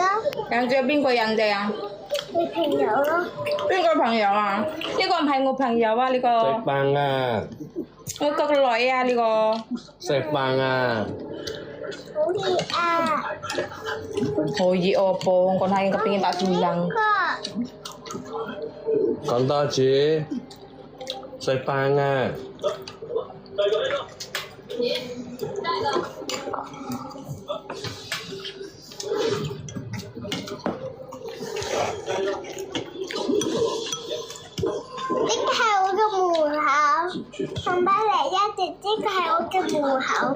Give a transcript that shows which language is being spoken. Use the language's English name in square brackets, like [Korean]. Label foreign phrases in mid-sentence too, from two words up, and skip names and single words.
[Cantonese] 人哋邊個人哋啊？你朋友咯。邊個朋友啊？呢個唔係我朋友啊，呢個。食飯啊！我個女啊，呢個。食飯啊！好熱啊！好熱哦，Pong. Con hai kepingin tak siang. 講多次，食飯啊！呢個係我嘅門口，同埋嚟一直呢個係我嘅門口。